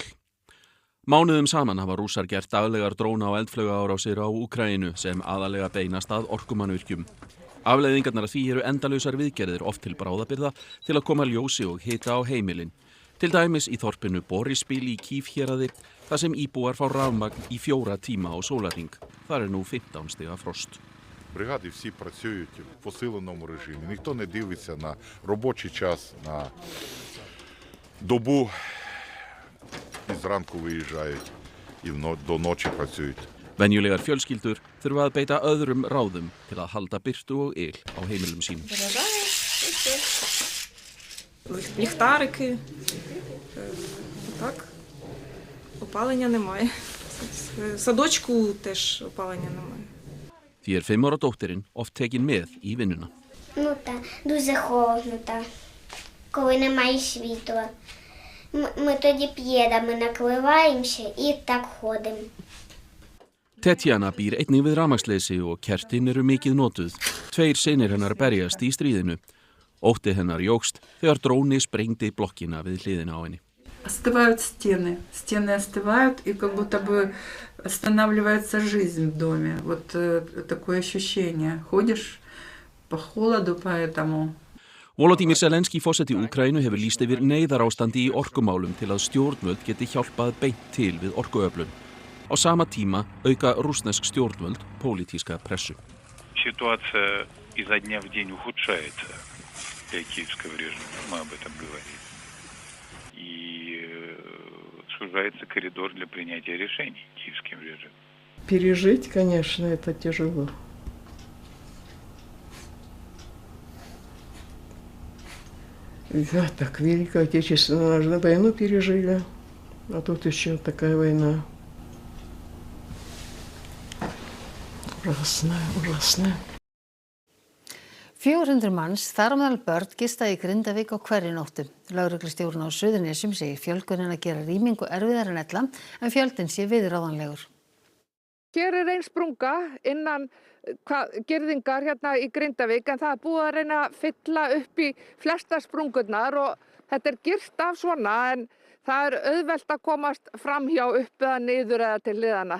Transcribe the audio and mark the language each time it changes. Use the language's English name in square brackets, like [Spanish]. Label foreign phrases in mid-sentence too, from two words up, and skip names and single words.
[Icelandic] Mánuðum saman hafa Rússar gert daglegar dróna og eldflaugaárásir á Úkraínu sem aðalega beinast að orkumannvirkjum. Afleiðingarnar af því eru endalausar viðgerðir oft til bráðabirgða til að koma ljósi og hita á heimilin. Til dæmis í þorpinu Boryspil í Kív-héraði þar sem íbúar fá rafmagn í 4 tíma á sólarhring. Þar er nú 15 stiga frost. [Ukrainian] Бригади всі працюють в посиленому режимі. Ніхто не дивиться на робочий час, на добу. І зранку виїжджають, і до ночі працюють. [Icelandic] Venjulegar fjölskyldur þurfa að beita öðrum ráðum til að halda birtu og yl á heimilum sínum. [Ukrainian] Ліхтарики. Так. Опалення немає. В садочку теж опалення немає. [Icelandic] Því er 5 ára dóttirinn oft tekin með í vinnuna. [Ukrainian] Так, дуже холодно так, коли немає світла. Ми тоді п'єдами накливаємося і так ходимо. [Icelandic] Tetjana býr einnig við rafmagnsleysi og kertin eru mikið notuð. 2 synir hennar berjast í stríðinu. Ótti hennar jókst þegar dróni sprengdi blokkina við hliðina á henni. [Russian] Остывают стены. Стены остывают, и как будто бы останавливается жизнь в доме. Вот такое ощущение. Ходишь по холоду, поэтому... [Icelandic] Volodymyr Zelenský forseti Úkraínu hefur lýst yfir neyðarástandi í orkumálum til að stjórnvöld geti hjálpað beint til við orkuöflun. Á sama tíma auka rússnesk stjórnvöld pólitíska pressu. [Russian] Ситуация изо дня в день ухудшается для киевского режима. Мы об этом говорили. И сужается коридор для принятия решений киевским режимом. Пережить, конечно, это тяжело. Да, так, Великую Отечественную войну пережили, а тут еще такая война. Ужасная. [Icelandic] 400 manns, þar á meðal börn, gista í Grindavík á hverri nóttu. Lögreglustjórinn á Suðurnesjum segir fjölgunin að gera rýmingu erfiðar en ella, en fjöldinn sé viðráðanlegur. Hér ein sprunga innan girðingar hérna í Grindavík, en það búið að reyna að fylla upp í flesta sprungurnar og þetta girt af svona, en það auðvelt að komast framhjá upp eða niður eða til hliðana.